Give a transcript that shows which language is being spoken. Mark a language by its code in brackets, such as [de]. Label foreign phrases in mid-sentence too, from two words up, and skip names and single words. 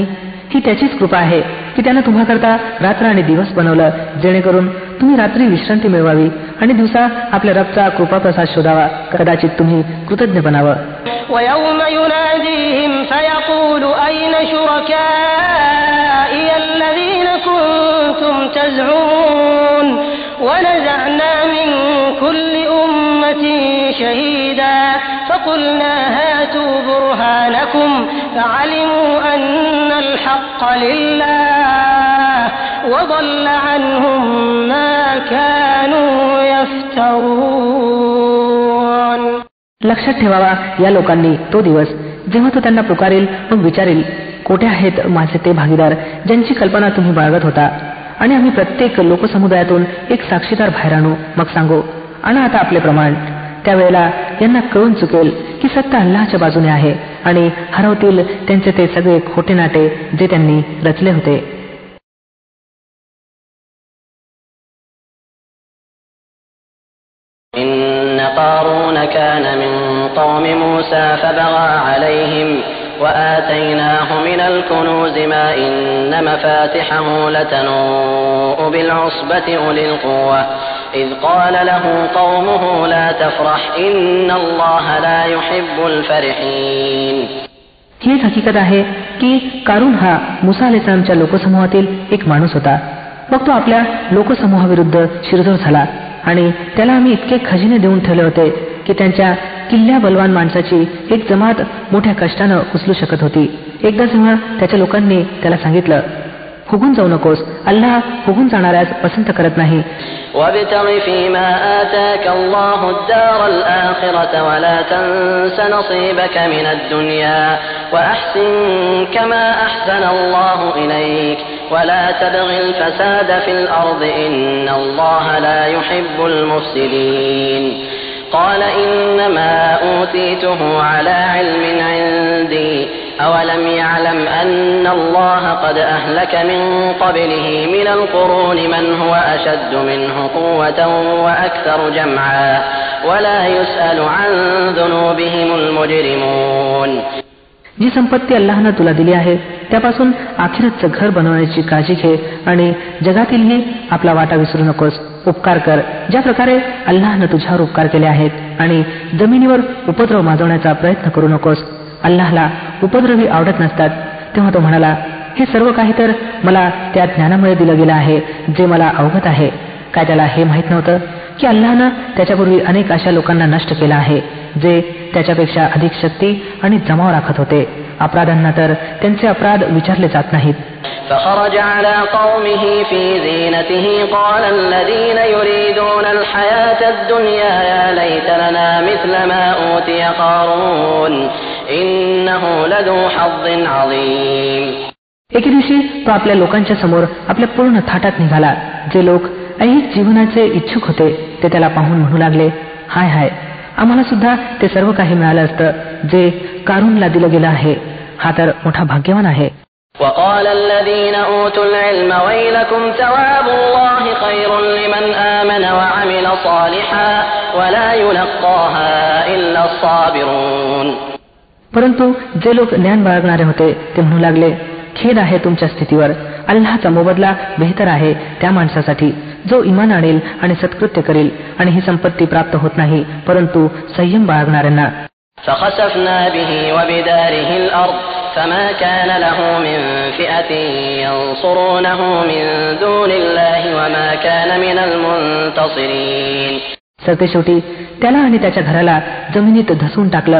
[mr] ही त्याचीच कृपा आहे की त्यानं तुम्हाकरता रात्र आणि दिवस बनवलं जेणेकरून तुम्ही रात्री विश्रांती मिळवावी आणि दिवसा आपल्या रबचा कृपाप्रसाद शोधावा. कदाचित तुम्ही कृतज्ञ बनावं. [ar] وَيَوْمَ يُنَادِيهِمْ فَيَقُولُ أَيْنَ شُرَكَائِيَ الَّذِينَ كُنتُمْ تَزْعُمُونَ وَنَزَعْنَا مِنْ كُلِّ أُمَّةٍ شهيدا فقلنا هاتوا برهانكم فعلموا أن الحق لله وضل عنهم ما كانوا يفترون. [mr] लक्षात ठेवावा या लोकांनी तो दिवस जेव्हा तो त्यांना पुकारेल मग विचारेल, कोठे आहेत माझे ते भागीदार ज्यांची कल्पना तुम्ही बाळगत होता, आणि आम्ही प्रत्येक लोकसमुदायातून एक साक्षीदार बाहेर आणू, मग सांगू आणा आता आपले प्रमाण. त्यावेळेला यांना कळून चुकेल की सत्य अल्लाहच्या बाजूने आहे, आणि हरवतील त्यांचे ते सगळे खोटे नाटे जे त्यांनी रचले होते. [ar] إن قارون كان من قوم موسى فبغى عليهم وآتيناه من الكنوز ما إن مفاتحه لتنوء بالعصبة أولي القوة إذ قال له قومه لا تفرح إن الله لا يحب الفرحين. [mr] ही हकीकत आहे की कारून हा मुसा अलैहिस्सलामच्या लोकसमूहातील एक माणूस होता. मग तो आपल्या लोकसमूहाविरुद्ध शिरजोर झाला, आणि त्याला आम्ही इतके खजिने देऊन ठेवले होते की त्यांच्या किल्ल्या बलवान माणसाची एक जमात मोठ्या कष्टानं उचलू शकत होती. एकदा जेव्हा त्याच्या लोकांनी त्याला सांगितलं, फुगून जाऊ नकोस, अल्लाह फुगून जाणाऱ्यास पसंत करत नाही. [ar] وابتغ فيما آتاك الله الدار الآخرة ولا تنس نصيبك من الدنيا وأحسن كما أحسن الله إليك ولا تبغ الفساد في الأرض إن الله لا يحب المفسدين. قال إنما أوتيته على علم عندي أولم يعلم أن الله قد أهلك من قبله من القرون من هو أشد منه قوة وأكثر جمعا ولا يسأل عن ذنوبهم المجرمون. [mr] जी संपत्ती अल्लाहनं तुला दिली आहे त्यापासून आखिरतचं घर बनवण्याची काळजी घे, आणि जगातीलही आपला वाटा विसरू नकोस. उपकार कर ज्या प्रकारे अल्लाहनं तुझ्यावर उपकार केले आहेत, आणि जमिनीवर उपद्रव माजवण्याचा प्रयत्न करू नकोस. अल्लाहला उपद्रवी आवडत नसतात. तेव्हा तो म्हणाला, हे सर्व काही तर मला त्या ज्ञानामुळे दिलं गेलं आहे जे मला अवगत आहे. काय त्याला हे माहीत नव्हतं की अल्लाहनं त्याच्यापूर्वी अनेक अशा लोकांना नष्ट केलं आहे जे त्याच्यापेक्षा अधिक शक्ती आणि जमाव राखत होते. अपराधांना तर त्यांचे अपराध विचारले जात नाहीत. [ar] فخرج على قومه في زينته قال الذين يريدون الحياة الدنيا يا ليت لنا مثل ما أوتي قارون إنه لذو حظ عظيم. [mr] एके दिवशी तो आपल्या लोकांच्या समोर आपल्या पूर्ण थाटात निघाला. जे लोक ऐहिक जीवनाचे इच्छुक होते ते त्याला पाहून म्हणू लागले, हाय हाय, आम्हाला सुद्धा ते सर्व काही मिळालं असतं जे कारूनला दिलं गेलं आहे. हा तर मोठा भाग्यवान आहे. [ar] وقال الذين أوتوا العلم ويلكم ثواب الله خير لمن آمن وعمل صالحا ولا يلقاها إلا الصابرون. [mr] परंतु जे लोक ज्ञान बाळगणारे होते ते म्हणू लागले, खेद आहे तुमच्या स्थितीवर. अल्लाहचा मोबदला बेहतर आहे त्या माणसासाठी जो इमान आणेल आणि सत्कृत्य करेल, आणि ही संपत्ती प्राप्त होत नाही परंतु संयम बाळगणाऱ्यांना. [ar] فخسفنا به وبداره الأرض فما كان له من فئة ينصرونه من دون الله وما كان من المنتصرين. [mr] सरतेशेवटी त्याला आणि त्याच्या घराला जमिनीत धसून टाकलं.